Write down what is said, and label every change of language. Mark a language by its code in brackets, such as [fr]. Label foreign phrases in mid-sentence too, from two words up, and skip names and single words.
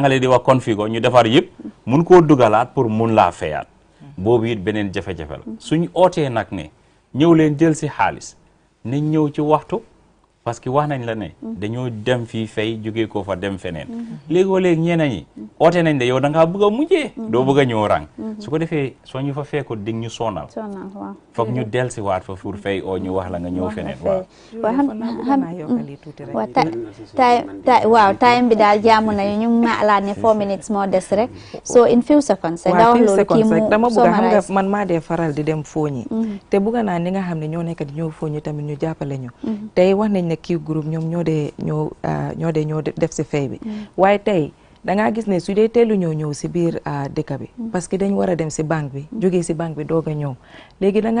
[wo] di wax configure ñu defar yëpp mun koo dugalaat pour mun laa feyaat boobu it beneen jafe-jafe la suñu ootee nag ne ñëw leen jël si xaalis nañ ñëw ci waxtu [fr] parce que [wo] wax nañ la ne dañoo dem fii fay jógee ko fa dem feneen léegoo-léeg ñeneen ñi oote nañ de yow da ngaa bëgg a mujjee doo bëgg a ñëw rang su ko defee soo ñu fa fekku dig ñu sonal foog ñu del si waat fa pour fay oo ñu wax la nga ñëw feneen waaw time bi daal jaamu nañu ñu ma alaat ne 4 minutes moo des rek so [en] in few seconds [wo] nga wax loolu kii mu dama bëgg xam nga man maa dee faral di dem fooñi te bëgg naa ni nga xam ne ñoo nekk di ñëw fooñi tamit ñu jàppale ñu tey wax nañ ne kii groupe ñoom ñoo dee def si fay bi waaye tey da ngaa gis ne su dee teelu ñëw si biir dëkk bi [fr] parce que [wo] dañ war a dem si banque bi jógee si banque bi doog a ñëw léegi da